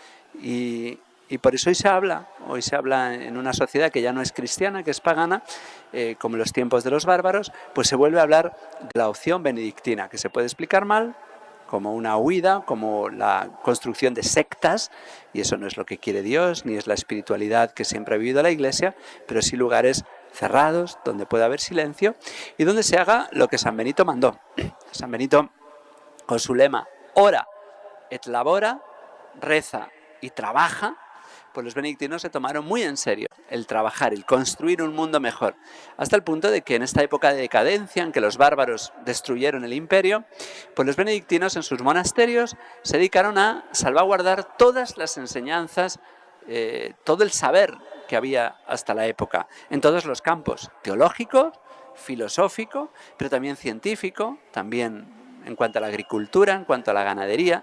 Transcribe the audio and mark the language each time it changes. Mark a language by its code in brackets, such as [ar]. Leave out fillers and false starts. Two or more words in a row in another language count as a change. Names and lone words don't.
[es] Y por eso hoy se habla en una sociedad que ya no es cristiana, que es pagana, como en los tiempos de los bárbaros, pues se vuelve a hablar de la opción benedictina, que se puede explicar mal como una huida, como la construcción de sectas, y eso no es lo que quiere Dios, ni es la espiritualidad que siempre ha vivido la Iglesia, pero sí lugares cerrados, donde pueda haber silencio, y donde se haga lo que San Benito mandó. San Benito, con su lema, [la] ora et labora, [es] reza y trabaja, pues los benedictinos se tomaron muy en serio el trabajar, el construir un mundo mejor, hasta el punto de que en esta época de decadencia en que los bárbaros destruyeron el imperio, pues los benedictinos en sus monasterios se dedicaron a salvaguardar todas las enseñanzas, todo el saber que había hasta la época, en todos los campos, teológico, filosófico, pero también científico, también en cuanto a la agricultura, en cuanto a la ganadería.